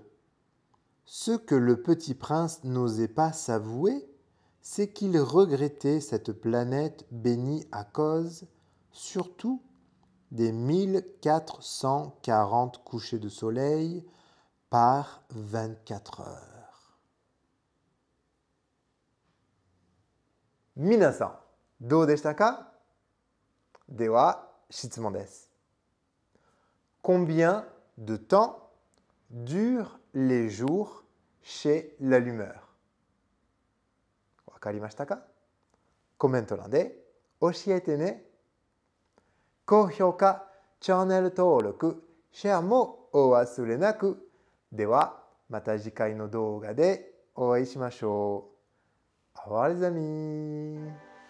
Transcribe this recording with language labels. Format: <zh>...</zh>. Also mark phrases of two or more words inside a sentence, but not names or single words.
<fr>Ce que le petit prince n'osait pas s'avouer, c'est qu'il regrettait cette planète bénie à cause, surtout, des 1440 couchers de soleil par 24 heures.</fr> <ja>皆さん、どうでしたか？では、質問です。</ja> <fr>Combien de temps durent les jours chez l'allumeur?</fr> <ja>わかりましたか？コメント欄で教えてね。高評価、チャンネル登録、シェアもお忘れなく。では、また次回の動画でお会いしましょう。</ja> <fr>Au revoir les amis!</fr>